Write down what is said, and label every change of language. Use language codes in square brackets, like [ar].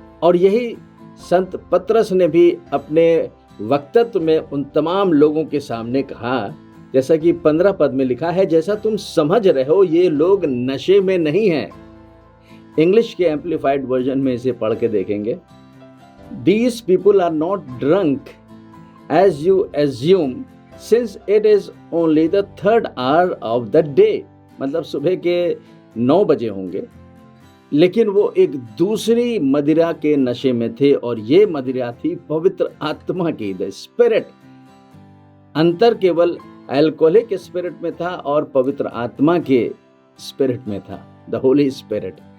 [hi] और यही संत पतरस ने भी अपने वक्तत्व में उन तमाम लोगों के सामने कहा, जैसा कि 15 पद में लिखा है, जैसा तुम समझ रहे हो ये लोग नशे में नहीं हैं। इंग्लिश के एम्पलीफाइड वर्जन में इसे पढ़ के देखेंगे। [en] These people are not drunk as you assume, since it is only the 3rd hour of the day। [hi] मतलब सुबह के 9 बजे होंगे, लेकिन वो एक दूसरी मदिरा के नशे में थे, और ये मदिरा थी पवित्र आत्मा की, द स्पिरिट। अंतर केवल अल्कोहलिक स्पिरिट में था और पवित्र आत्मा के स्पिरिट में था, द होली स्पिरिट।